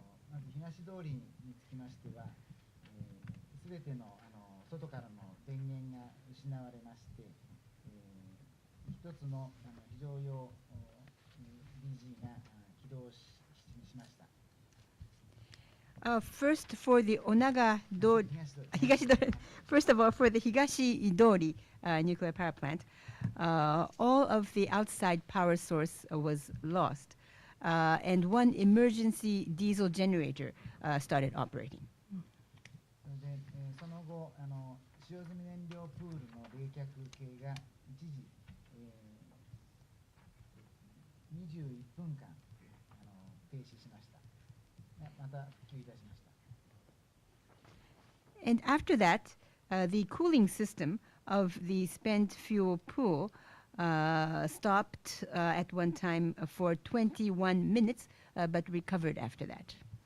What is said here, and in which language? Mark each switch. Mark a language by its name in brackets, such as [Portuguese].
[Japanese] まず東通りにつきましては、すべての外からの電源が失われまして、一つの非常用 DG が起動しました。 [English] First, for the Onaga Dori, first of all, for the Higashi Dori nuclear power plant, all of the outside power source was lost, and one emergency diesel generator started operating. [Japanese] その後、使用済み燃料プールの冷却系が一時、21分間停止しました。また復旧いたしました。 [English] And after that, the cooling system of the spent fuel pool stopped at one time for 21 minutes, but recovered after that.